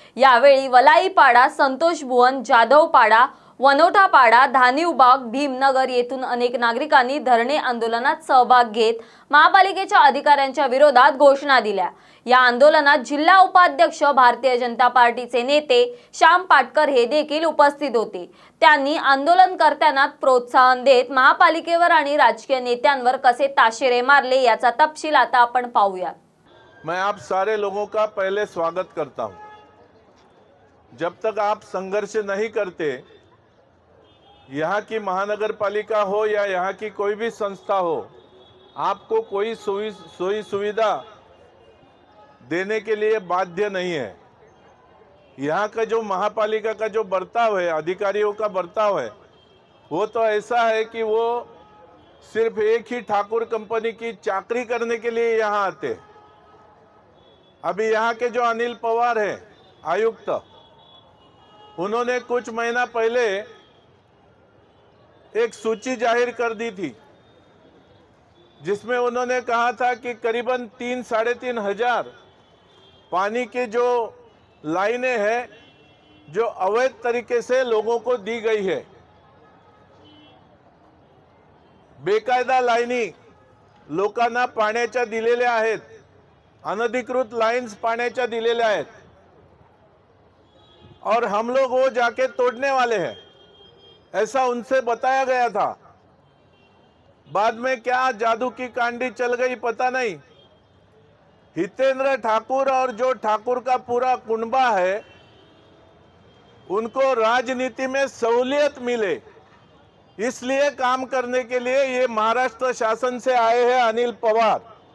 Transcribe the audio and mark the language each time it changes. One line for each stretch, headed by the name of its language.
Marathi: यावेळी वलाईपाडा, संतोष भुवन, जाधवपाडा, वनोठापाडा, धानिवबाग, भीमनगर येथून अनेक नागरिकांनी धरणे आंदोलनात सहभाग घेत महापालिकेच्या अधिकाऱ्यांच्या विरोधात घोषणा दिल्या. या आंदोलनात जिल्हा उपाध्यक्ष, भारतीय जनता पार्टीचे नेते श्याम पाटकर हे देखील उपस्थित होते. त्यांनी आंदोलनकर्त्यांना प्रोत्साहन देत महापालिकेवर आणि राजकीय नेत्यांवर कसे ताशेरे मारले याचा तपशील आता आपण पाहूया.
Hindi: मैं आप सारे लोगों का पहले स्वागत करता हूं. जब तक आप संघर्ष नहीं करते, यहाँ की महानगर पालिका हो या यहाँ की कोई भी संस्था हो, आपको कोई सोई सुविधा देने के लिए बाध्य नहीं है. यहाँ का जो महापालिका का जो बर्ताव है, अधिकारियों का बर्ताव है, वो तो ऐसा है कि वो सिर्फ एक ही ठाकुर कंपनी की चाकरी करने के लिए यहाँ आते. अभी यहाँ के जो अनिल पवार है आयुक्त, उन्होंने कुछ महीना पहले एक सूची जाहिर कर दी थी, जिसमें उन्होंने कहा था कि करीबन 3-3.5 हजार पानी के जो लाइनें हैं जो अवैध तरीके से लोगों को दी गई है.
Marathi: बेकायदा लाईनी लोकांना पाण्याच्या दिलेल्या आहेत, अनधिकृत लाइन्स पाण्याच्या दिलेल्या आहेत,
Hindi: और हम लोग वो जाके तोड़ने वाले हैं, ऐसा उनसे बताया गया था. बाद में क्या जादू की कांडी चल गई पता नहीं. हितेंद्र ठाकुर और जो ठाकुर का पूरा कुनबा है, उनको राजनीति में सहूलियत मिले, इसलिए काम करने के लिए ये महाराष्ट्र शासन से आए हैं अनिल पवार.